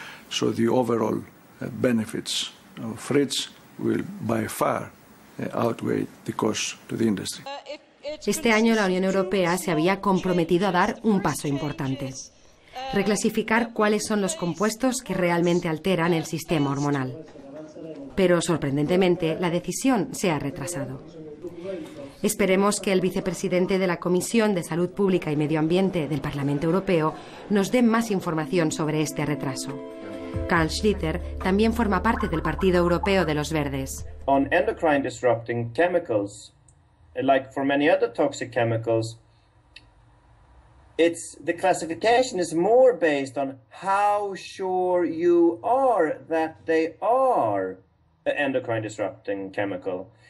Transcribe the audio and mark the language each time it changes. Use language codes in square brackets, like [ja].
[en] So the overall benefits of FRITZ will by far outweigh the cost to the industry. [es] Este año la Unión Europea se había comprometido a dar un paso importante: reclasificar cuáles son los compuestos que realmente alteran el sistema hormonal. Pero sorprendentemente la decisión se ha retrasado. Esperemos que el vicepresidente de la Comisión de Salud Pública y Medio Ambiente del Parlamento Europeo nos dé más información sobre este retraso. Carl Schlyter también forma parte del Partido Europeo de los Verdes. [en] On endocrine disrupting chemicals, like for many other toxic chemicals, the classification is more based on how sure you are that they are an endocrine disrupting chemical.